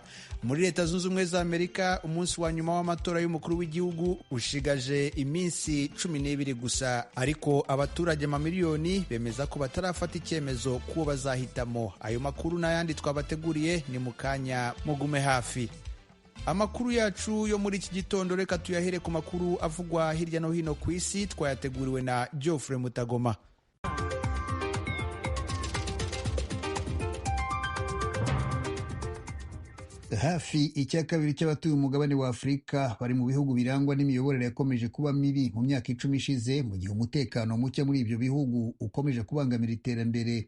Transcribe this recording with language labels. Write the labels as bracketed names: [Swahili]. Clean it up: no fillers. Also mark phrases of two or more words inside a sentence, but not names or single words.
[Kinyarwanda] Muri Leta Zunze Ubumwe za Amerika umunsi wa nyuma w'amatora y'umukuru w'igihugu ushigaje iminsi 12 gusa, ariko abaturage mamiliyoni bemeza ko batarafata icyemezo kuwo bazahitamo. Ayo makuru n'ayandi twabateguriye ni mukanya, mugume hafi. Amakuru yacu yo muri iki gitondo reka tuyahere ku makuru avugwa hirya no hino ku isi, twayateguriwe na Geoffrey Mutagoma. Hafi icya kabiri cy'abatuye umugabane wa Afurika bari mu bihugu birangwa n'imiyoborere yakomeje kuba mibi mu myaka 10 ishize, mu gihe umutekano muke muri ibyo bihugu ukomeje kubangamira iterambere.